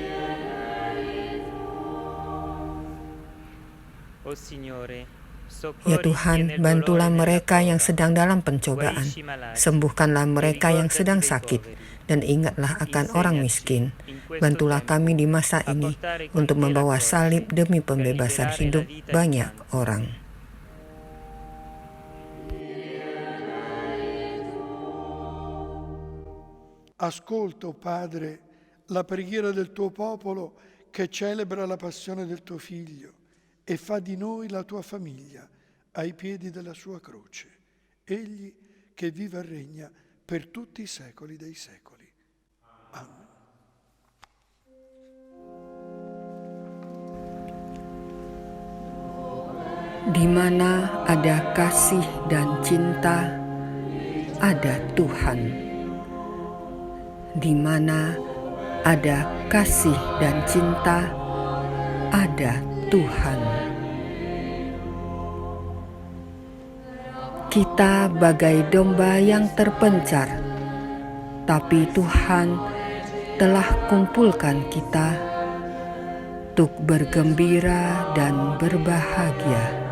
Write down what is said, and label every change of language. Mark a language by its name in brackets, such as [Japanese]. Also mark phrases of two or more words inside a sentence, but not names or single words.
[Indonesian] Ya Tuhan, bantulah mereka yang sedang dalam pencobaan, sembuhkanlah mereka yang sedang sakit, dan ingatlah akan orang miskin. Bantulah kami di masa ini untuk membawa salib demi pembebasan hidup banyak orang. [Italian] Ascolta, Padre, la preghiera del tuo popolo che celebra la passione del tuo Figlio e fa di noi la tua famiglia ai piedi della sua croce. Egli che vive e regna per tutti i secoli dei secoli. Amen. [Indonesian] Di mana ada kasih dan cinta, ada Tuhan. Di mana ada kasih dan cinta, ada Tuhan. Kita bagai domba yang terpencar, tapi Tuhan telah kumpulkan kita untuk bergembira dan berbahagia.